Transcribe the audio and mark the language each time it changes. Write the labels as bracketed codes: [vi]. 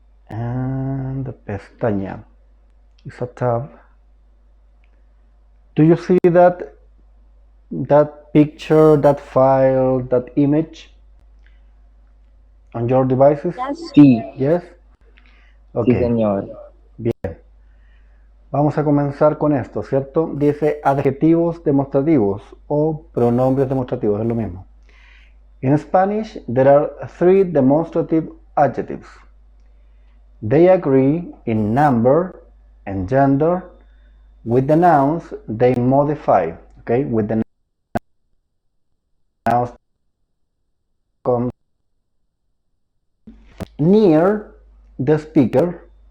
[en] And the pestaña is a tab. Do you see that picture, that file, that image on your devices? [es] Sí, [en] Yes? [es] sí, [en] Okay. [es] señor. Bien. Vamos a comenzar con esto, ¿cierto? Dice adjetivos demostrativos o pronombres demostrativos, es lo mismo. [en] In Spanish, there are three demonstrative adjectives. They agree in number and gender. With the nouns, they modify. Okay, with the nouns comes near the speaker.